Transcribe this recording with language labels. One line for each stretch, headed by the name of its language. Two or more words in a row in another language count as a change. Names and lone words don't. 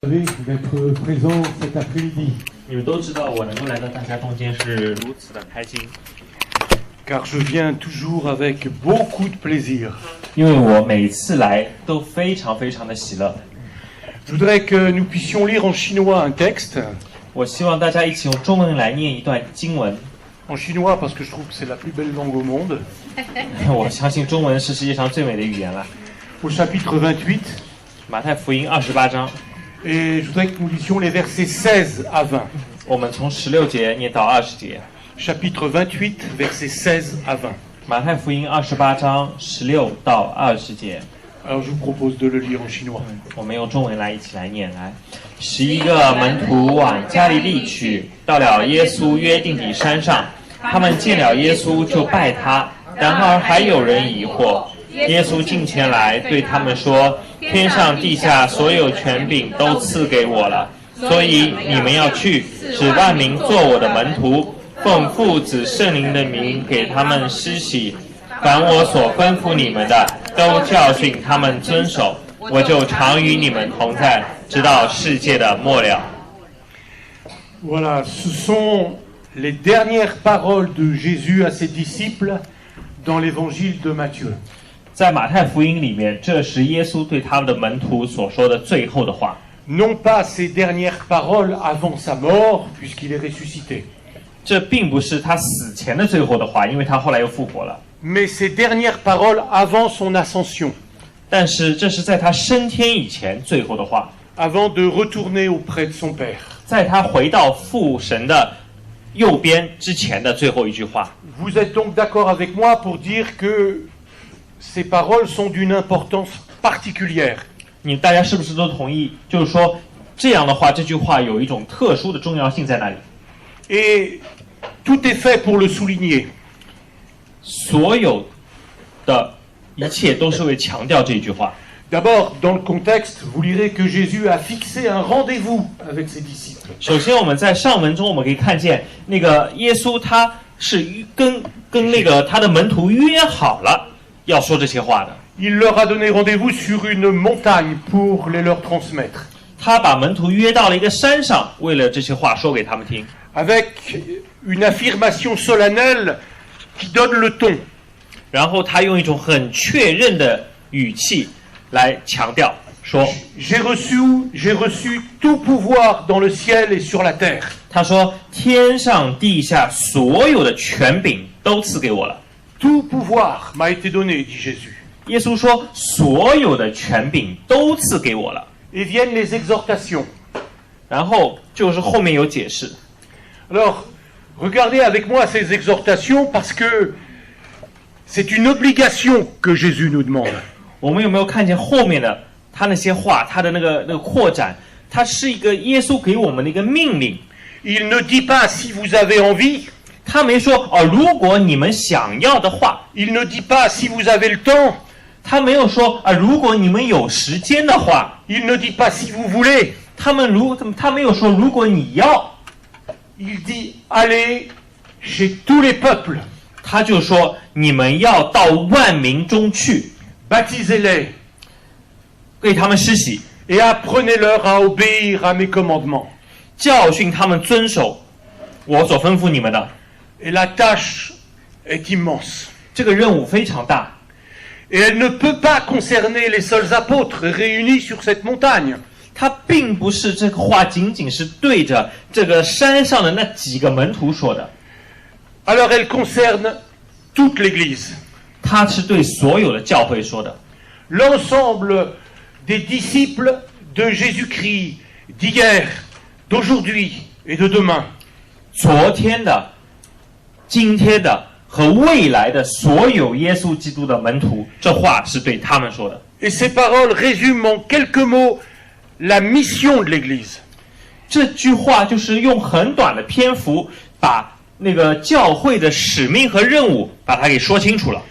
French: d'être présent cet après-midi.
Chinese: 你们都知道，我能够来到大家中间是如此的开心，
French: Car je viens toujours avec beaucoup de plaisir.
Chinese: 因为我每次来都非常的喜乐。
French: Je voudrais que nous puissions lire en chinois un texte.
Chinese: 我希望大家一起用中文来念一段经文。
French: En chinois parce que je trouve que c'est la plus belle langue au monde.
Chinese: 我相信中文是世界上最美的语言了。
French: Au chapitre 28.
Chinese: 马太福音28章，
French: Et je voudrais que nous lisions les versets 16 à 20.
Chinese: 我们从16节念到20节。
French: Chapitre 28, versets 16 à 20.
Chinese: 马太福音28章16到20节。
French: Alors je vous propose de le lire en chinois.
Chinese: 我们用中文来一起来念来。11个门徒往加利利去，到了耶稣约定的山上，他们见了耶稣就拜他。然而还有人疑惑。耶稣近前来对他们说：天上地下所有权柄都赐给我了，所以你们要去，使万民做我的门徒，奉父子圣灵的名给他们施洗。凡我所吩咐你们的，都教训他们遵守。我就常与你们同在，直到世界的末了。
French: Voilà, ce sont les dernières paroles de Jésus à ses disciples dans l'évangile de Matthieu.
Chinese: 在马太福音里面，这是耶稣对他们的门徒所说的最后的话。
French: Non pas ses dernières paroles avant sa mort, puisqu'il est ressuscité,
Chinese: 这并不是他死前的最后的话，因为他后来又复活了。
French: mais ses dernières paroles avant son ascension,
Chinese: 但是这是在他升天以前最后的话，
French: avant de retourner auprès de son Père.
Chinese: 在他回到父神的右边之前的最后一句话。
French: Vous êtes donc d'accord avec moi pour dire que ces paroles sont d'une importance particulière.
Chinese: 大家是不是都同意？就是说，这样的话，这句话有一种特殊的重要性在那里。
French: Et tout est fait pour le souligner.
Chinese: 所有的一切都是为强调这句话。
French: D'abord, dans le contexte, vous lirez que Jésus a fixé un rendez-vous avec ses disciples.
Chinese: 首先，我们在上文中我们可以看见，那个耶稣他是跟那个他的门徒约好了要说这些话的。
French: Il leur a donné rendez-vous sur une montagne pour les leur transmettre.
Chinese: 他把门徒约到了一个山上，为了这些话说给他们听。
French: Avec une affirmation solennelle qui donne le ton.
Chinese: 然后他用一种很确认的语气来强调说
French: J'ai reçu tout pouvoir dans le ciel et sur la terre.
Chinese: 他说天上地下所有的权柄都赐给我了。
French: Tout pouvoir m'a été donné, dit Jésus.
Chinese: 耶稣说所有的权柄都赐给我了。
French: Et viennent les exhortations.
Chinese: 然后就是后面有解释。
French: Alors, regardez avec moi ces exhortations parce que c'est une obligation que Jésus nous demande.
Chinese: 我们有没有看见后面的他那些话，他的那个扩展，它是一个耶稣给我们的一个命令。
French: Il ne dit pas si vous avez envie.
Chinese: 他没说哦，如果你们想要的话。
French: Il ne dit pas si vous avez le temps.
Chinese: 他没有说啊，如果你们有时间的话。
French: Il ne dit pas si vous voulez.
Chinese: 他没有说如果你要。
French: Il dit allez chez tous les peuples.
Chinese: 他就说你们要到万民中去，
French: Baptisez-les
Chinese: 给他们施洗，
French: et apprenez-leur à obéir à mes commandements.
Chinese: 教训他们遵守我所吩咐你们的。
French: Et la tâche est immense.
Chinese: 这个任务非常大。
French: Et elle ne peut pas concerner les seuls apôtres réunis sur cette montagne.
Chinese: 他并不是这个话仅仅是对着这个山上的那几个门徒说的，
French: Alors elle concerne toute l'Église.
Chinese: 他是对所有的教会说的。
French: L'ensemble des disciples de Jésus-Christ d'hier, d'aujourd'hui et de demain.
Chinese: 昨天的、今天的和未来的所有耶稣基督的门徒，这话是对他们说的。
French: Et ces paroles résument en quelques mots la mission de l'Église.
Chinese: 这句话就是用很短的篇幅把那个教会的使命和任务把它给说清楚了。